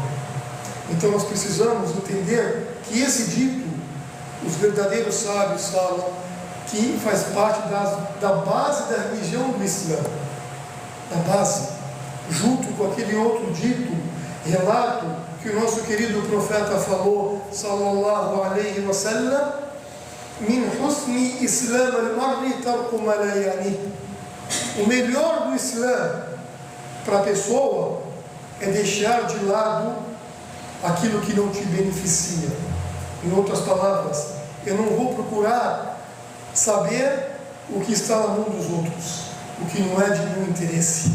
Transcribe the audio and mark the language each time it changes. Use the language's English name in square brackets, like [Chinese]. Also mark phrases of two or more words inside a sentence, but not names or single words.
[Portuguese] Então nós precisamos entender que esse dito, os verdadeiros sábios falam que faz parte da base da religião do Islã, da base, junto com aquele outro dito, relato que o nosso querido profeta falou, [Arabic] صلى الله عليه وسلم من حسن إسلام المرء تركه ما لا يعنيه. [Portuguese] O melhor do Islã para a pessoa é deixar de lado aquilo que não te beneficia. Em outras palavras, eu não vou procurar saber o que está na mão dos outros, o que não é de meu interesse.